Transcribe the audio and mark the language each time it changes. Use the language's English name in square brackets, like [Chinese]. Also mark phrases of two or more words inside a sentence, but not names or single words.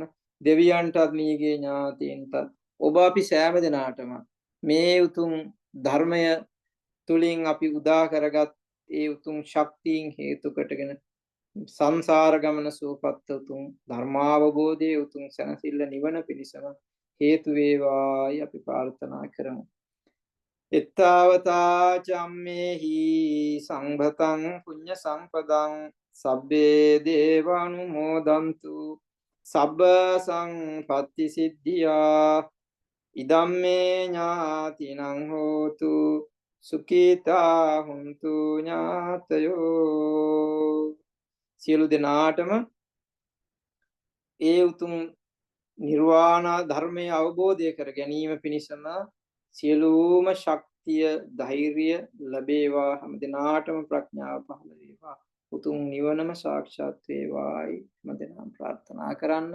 [Sinhala] දෙවියන්ටත් මියගේ ඥාතීන්ටත් ඔබ අපි සෑම දිනාටම මේ උතුම් ධර්මය තුලින් අපි උදා කරගත් ඒ උතුම් ශක්තියින් හේතු කොටගෙන සංසාර ගමන සූපත් උතුම් ධර්මාවබෝධයේ උතුම් සැනසෙල්ල නිවන පිණිසම හේතු වේවායි අපි ප්‍රාර්ථනා කරමු. [Pali] එත්තාවතා චම්මේහි සංඝතං පුඤ්ඤ සම්පදං සබ්බේ දේවානුමෝදන්තු සබ්බ සංපත්ති සිද්ධියා ඉදම්මේ ඥාතිනං හෝතු සුඛිතා හුන්තු ඥාතයෝ. [Sinhala] සියලු දෙනාටම ඒ උතුම් නිර්වාණ ධර්මය අවබෝධය කර ගැනීම පිණිසම සියලුම ශක්තිය ධෛර්යය ලැබේවා. හැම දිනාටම ප්‍රඥාව පහළ වේවා. උතුම් නිවනම සාක්ෂාත් වේවායි හැම දිනම ප්‍රාර්ථනා කරන්න.